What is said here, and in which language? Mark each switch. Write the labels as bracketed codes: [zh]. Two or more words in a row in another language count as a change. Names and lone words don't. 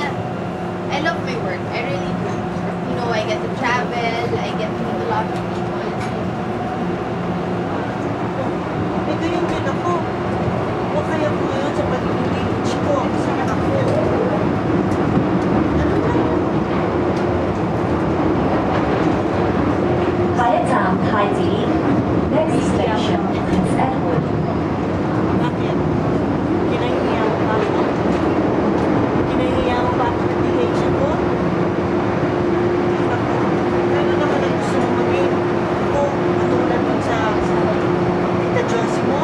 [en] I love my work. I really do. You know, I get to travel, I get to meet a lot of people. [tl] Ito yung din ako. O kaya ko ngayon sa pag-engage ko sa anak ko. Ano na? [zh] 下一站太子。 [en] Next station is Edward. [tl] Bakit? Kinahiya mo ba ako? Kinahiya mo ba ako ng engage ko? Ano naman ang gusto mo maging? Ako, matulad mo sa Tita Josie mo?